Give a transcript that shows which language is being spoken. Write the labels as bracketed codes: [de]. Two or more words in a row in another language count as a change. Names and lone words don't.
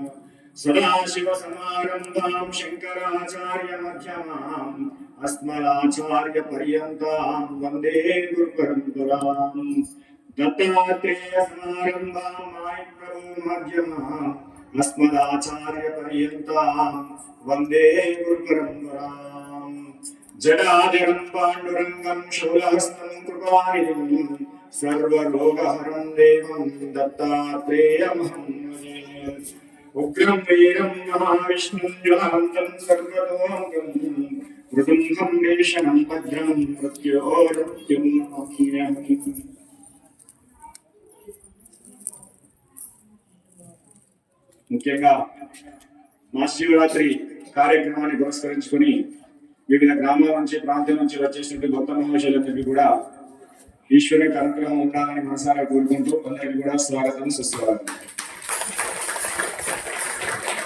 [sa] सदाशिवसमारम्भां शङ्कराचार्यमध्यमाम् अस्मदाचार्यपर्यन्तां वन्दे गुरुपरम्पराम् दत्तात्रेयसमारम्भां मायप्रभुमध्यमाम् अस्मदाचार्यपर्यन्तां वन्दे गुरुपरम्पराम् जडाजडं पाण्डुरङ्गं शूलहस्तं कृपानिधिं सर्वरोगहरं देवं दत्तात्रेयमहं भजे। उग्रं वीरं महाविष्णुं ज्वलन्तं सर्वतोमुखं मृदुङ्गं भीषणं भद्रं मृत्योर्मृत्युं नमाम्यहम्। [te] ముఖ్యంగా మహాశివరాత్రి కార్యక్రమాన్ని పురస్కరించుకొని వివిధ గ్రామాల నుంచి ప్రాంతం నుంచి వచ్చేసినటువంటి భక్త మహాశయులందరికీ కూడా ఈశ్వరుని అనుగ్రహం ఉండాలని మనసారా కోరుకుంటూ అందరికీ కూడా స్వాగతం సుస్వాగతం।